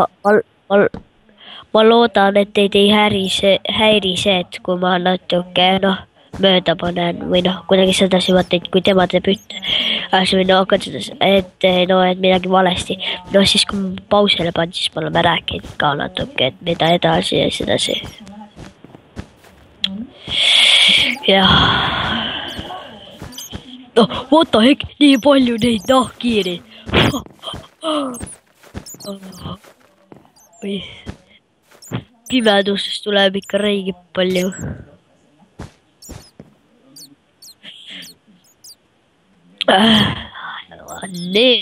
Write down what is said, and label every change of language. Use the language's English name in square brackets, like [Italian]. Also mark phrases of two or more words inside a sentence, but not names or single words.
[Estonian] ma loodan, et teid ei häiri see, et kui ma natuke mööda panen või kuidagi sedasi vaata, et kui tema teeb või hakkan seda, et midagi valesti. Siis kui ma pausile panen, siis me oleme rääkinud ka natuke, et mida edasi ja sedasi. jah. [English] What the heck, [Estonian] nii palju neid nahkhiiri. Pimedusest tuleb ikka reigib palju. Nii.